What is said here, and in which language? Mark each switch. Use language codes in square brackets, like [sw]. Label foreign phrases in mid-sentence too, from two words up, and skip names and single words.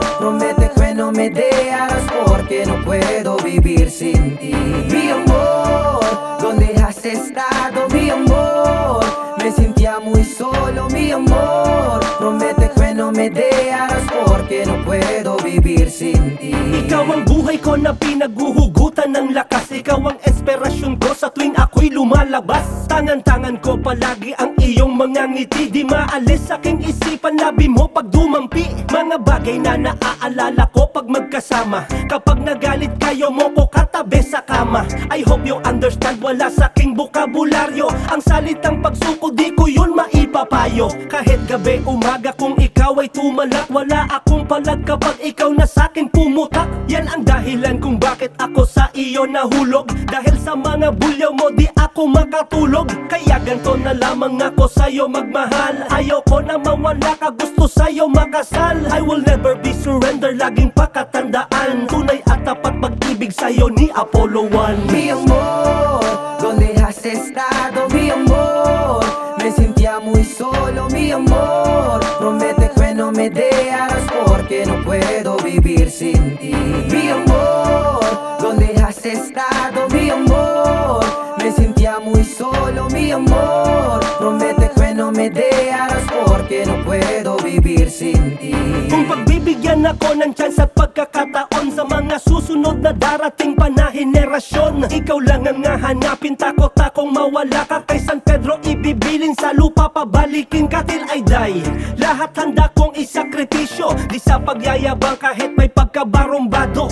[es] Promete que no me dejarás porque no puedo vivir sin ti. Mi amor, ¿dónde has estado, mi amor? Me sentía muy solo, mi amor. Promete que no me dejarás porque no puedo vivir sin ti. [tl] Ikaw ang buhay ko na pinaghuhugutan ng lakas. Ikaw ang inspirasyon ko sa tuwing ako'y lumalabas. Tangan-tangan ko palagi ang iyong mga ngiti. Di maalis aking isipan, labi mo pag dumampi. Mga bagay na naaalala ko pag magkasama. Kapag nagalit kayo mo ko katabi sa kama. [en] I hope you understand, [tl] wala sa aking bokabularyo. Ang salitang pagsuko di ko yun maipapayo. Kahit gabi umaga kung ikaw ay tumalak, wala akong palag kapag ikaw na sakin pumutak. Yan ang dahilan kung bakit ako sa iyo nahulog. Dahil sa mga bulyaw mo di ako makatulog. Kaya ganto na lamang ako sa'yo magmahal. Ayaw ko na mawala ka, gusto sa'yo makasal. [en] I will never be surrender, [tl] laging pakatandaan. Tunay at tapat pag-ibig sa'yo ni Apollo 1. [es] Mi amor, ¿dónde has estado, mi amor? Me sentía muy solo, mi amor. Promete que no me dejarás porque no puedo vivir sin ti. Mi amor, ¿dónde has estado, mi amor? Me sentía muy solo, mi amor. Promete que no me dejarás porque no puedo vivir sin ti. [tl] Kung pagbibigyan ako ng chance at pagkakataon sa mga susunod na darating pa na henerasyon, ikaw lang ang hahanapin, takot akong mawala ka. Kay San Pedro ibibilin sa lupa, pabalikin ka [en] till I die. [tl] Lahat handa kong isakripisyo, di sa pagyayabang kahit may pagkabarumbado.